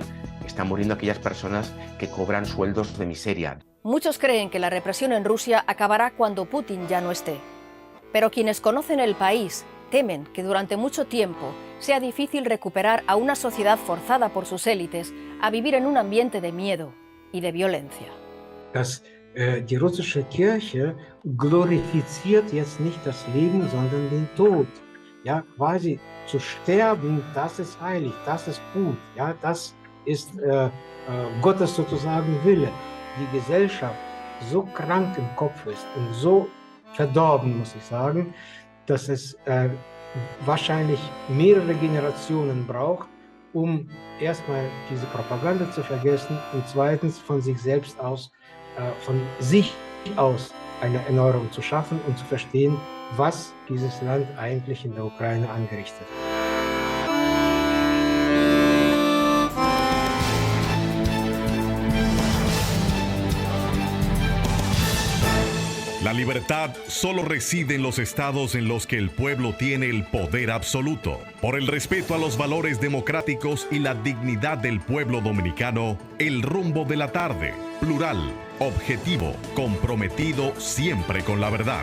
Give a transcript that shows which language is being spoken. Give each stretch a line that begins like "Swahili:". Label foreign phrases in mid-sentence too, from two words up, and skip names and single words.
Spanish: Están muriendo aquellas personas que cobran sueldos de miseria. Muchos creen que la represión en Rusia acabará cuando Putin ya no esté. Pero quienes conocen el país temen que durante mucho tiempo sea difícil recuperar a una sociedad forzada por sus élites a vivir en un ambiente de miedo y de violencia.
German: Die russische Kirche glorifiziert jetzt nicht das Leben, sondern den Tod. Ja, quasi zu sterben, das ist heilig, das ist gut. Ja, das ist Gottes sozusagen Wille. Die Gesellschaft so krank im Kopf ist und so verdorben, muss ich sagen, dass es wahrscheinlich mehrere Generationen braucht, um erstmal diese Propaganda zu vergessen und zweitens von sich selbst aus eine Erneuerung zu schaffen und zu verstehen, was dieses Land eigentlich in der Ukraine angerichtet hat.
Spanish: La libertad solo reside en los estados en los que el pueblo tiene el poder absoluto. Por el respeto a los valores democráticos y la dignidad del pueblo dominicano, El Rumbo de la Tarde, plural, objetivo, comprometido siempre con la verdad.